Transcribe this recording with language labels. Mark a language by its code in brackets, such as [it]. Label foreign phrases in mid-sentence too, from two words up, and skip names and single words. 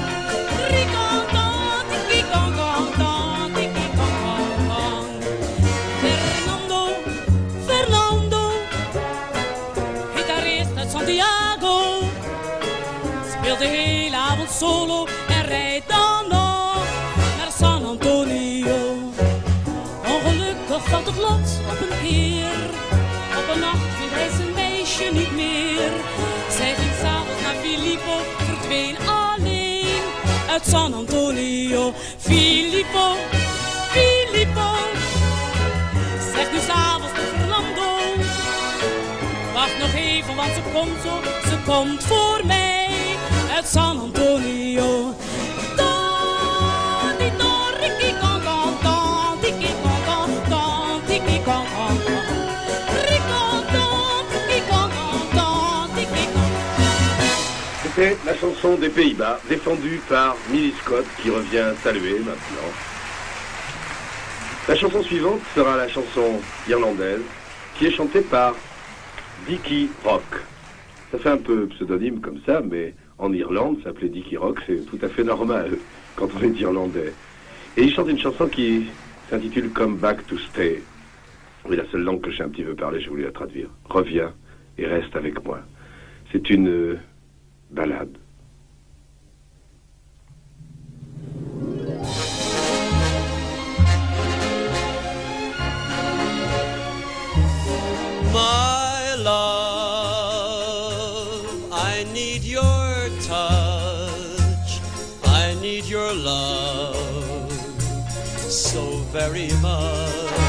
[nl] De hele avond solo en rijdt dan nog naar San Antonio. Ongelukkig valt het lot op een keer. Op een nacht vindt hij zijn meisje niet meer. Zij ging s'avonds naar Filippo, verdween alleen uit San Antonio. Filippo, Filippo, zegt nu s'avonds tot Fernando. Wacht nog even, want ze komt voor mij. Uit San Antonio. Don, don, riki, con, con, don, tiki, con, con, don, tiki, con, con, don. Rico, don, tiki, con, con, don, tiki, con. [fr] C'était la chanson des Pays-Bas, défendue par Millie Scott, qui revient saluer maintenant. La chanson suivante sera la chanson irlandaise, qui est chantée par Dickie Rock. Ça fait un peu pseudonyme comme ça, mais en Irlande, s'appelait Dickie Rock, c'est tout à fait normal quand on est irlandais. Et il chante une chanson qui s'intitule Come Back to Stay. Oui, la seule langue que j'ai un petit peu parlé, je voulais la traduire. Reviens et reste avec moi. C'est une ballade. [en] My love, I need your touch, I need your love so very much.